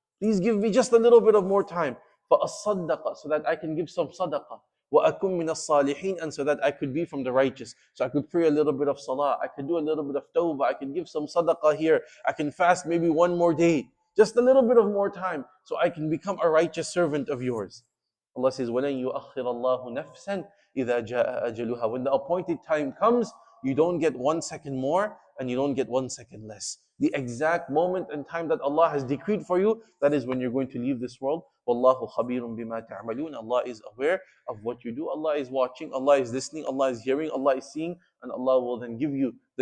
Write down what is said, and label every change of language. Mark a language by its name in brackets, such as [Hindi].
[English] Please give me just a little bit of more time. [Arabic] فَأَصَّدَّقَ, [English] so that I can give some sadaqah. [Arabic] وَأَكُمْ مِنَ الصَّالِحِينَ, [English] and so that I could be from the righteous. So I could pray a little bit of salah, I could do a little bit of tawbah, I can give some sadaqah here, I can fast maybe one more day, just a little bit of more time, so I can become a righteous servant of yours. Allah says, [Arabic] وَلَنْ يُؤَخِّرَ اللَّهُ نَفْسًا إِذَا جَاءَ أَجَلُهَا. [English] When the appointed time comes, you don't get 1 second more and you don't get 1 second less. The exact moment and time that Allah has decreed for you, that is when you're going to leave this world. [Arabic] وَاللَّهُ خَبِيرٌ بِمَا تَعْمَلُونَ. [English] Allah is aware of what you do. Allah is watching, Allah is listening, Allah is hearing, Allah is seeing, and Allah will then give you the